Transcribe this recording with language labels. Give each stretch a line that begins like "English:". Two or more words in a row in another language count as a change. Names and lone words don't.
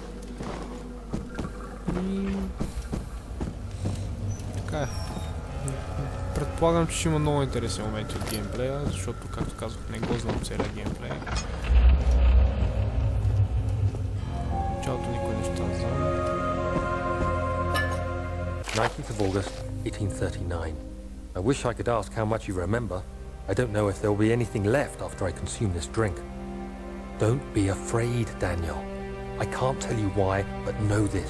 Bulgarian: И... така е. Предполагам, че ще има много интересни моменти от геймплея, защото, както казах, не го знам целият геймплей. Началото никой неща не знам.
English: 19th of August, 1839. I wish I could ask how much you remember. I don't know if there will be anything left after I consume this drink. Don't be afraid, Daniel. I can't tell you why, but know this.